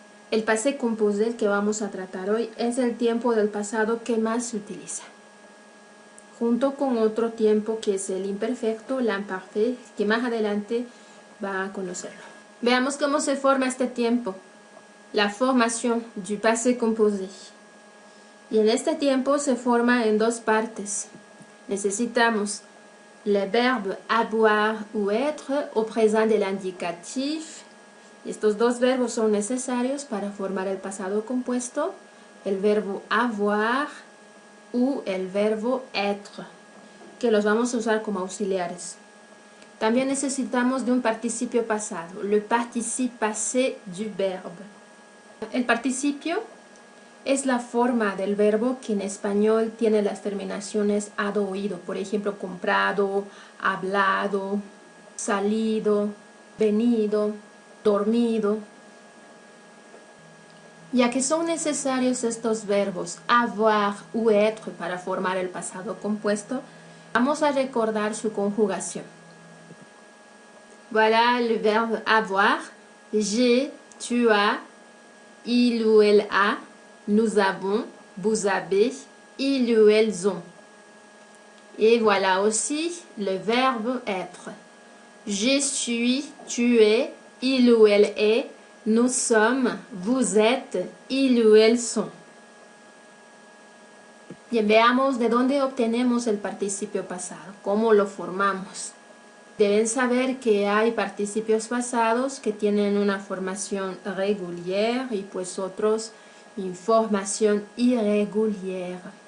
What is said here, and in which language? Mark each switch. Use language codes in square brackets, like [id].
[es] El passé composé que vamos a tratar hoy es el tiempo del pasado que más se utiliza, junto con otro tiempo que es el imperfecto, l'imparfait, que más adelante va a conocerlo. Veamos cómo se forma este tiempo, la formación du passé composé. Y en este tiempo se forma en dos partes. Necesitamos [fr] le verbe avoir ou être au présent de l'indicatif. [es] Estos dos verbos son necesarios para formar el pasado compuesto, el verbo avoir o el verbo être, que los vamos a usar como auxiliares. También necesitamos de un participio pasado, [fr] le participe passé du verbe. [es] El participio es la forma del verbo que en español tiene las terminaciones ado oído, por ejemplo, comprado, hablado, salido, venido, dormido. Ya que son necesarios estos verbos avoir ou être para formar el pasado compuesto, vamos a recordar su conjugación. [fr] Voilà le verbe avoir, j'ai, tu as, il ou elle a, nous avons, vous avez, ils ou elles ont. Et voilà aussi le verbe être. Je suis, tu es, il ou elle est, nous sommes, vous êtes, ils ou elles sont. [es] Bien, veamos de dónde obtenemos el participio pasado, cómo lo formamos. Deben saber que hay participios pasados que tienen una formación regular y pues otros información irregular.